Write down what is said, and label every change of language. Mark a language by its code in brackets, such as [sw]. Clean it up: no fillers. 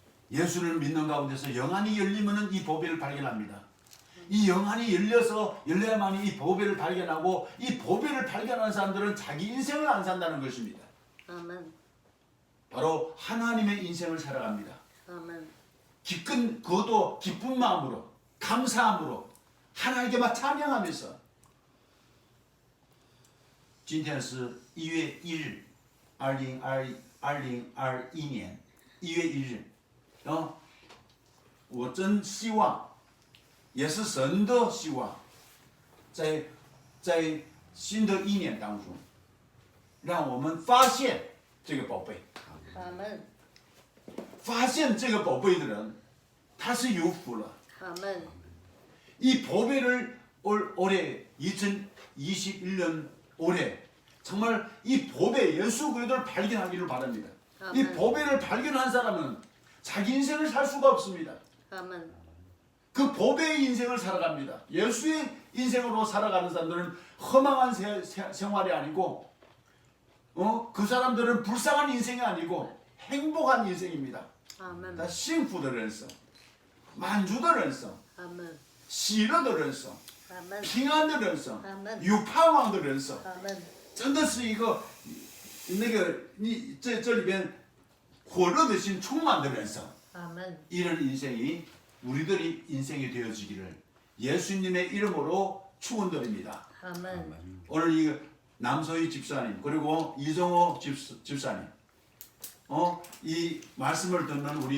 [ko] 예수를 믿는 가운데서 영안이 열리면은 이 보배를 발견합니다. 이 영안이 열려야만이 이 보배를 발견하고 이 보배를 발견하는 사람들은 자기 인생을 안 산다는 것입니다. 아멘. 바로 하나님의 인생을 살아갑니다. 아멘. 그것도 기쁜 마음으로 감사함으로 하나님께만 찬양하면서 [zh] 今天是1月1日 2021年1月1日 我真希望也是神的希望在新的一年当中让我们发现这个宝贝 [ko] 아멘. [zh] 发现这个宝贝的人他是有福了 [ko] 아멘. 이 보배를 올해 2021년 올해 정말 이 보배 예수 그리스도를 발견하기를 바랍니다. 이 아멘. 보배를 발견한 사람은 자기 인생을 살 수가 없습니다. 아멘. 그 보배의 인생을 살아갑니다. 예수의 인생으로 살아가는 사람들은 허망한 생활이 아니고 그 사람들은 불쌍한 인생이 아니고 행복한 인생입니다. 아멘. [zh] 他幸福的人生满足的人生 [ko] 아멘. [zh] 喜乐的人生 [ko] 아멘. [zh] 平安的人生 [ko] 아멘. [zh] 有盼望的人生 [ko] 아멘. [zh] 真的是一个你这里边火热的心充满的人生 [ko] 아멘. 이런 인생이 우리들이 인생이 되어지기를 예수님의 이름으로 축원드립니다. 아멘. 오늘 이 남서희 집사님 그리고 이정호 집사님 이 말씀을 듣는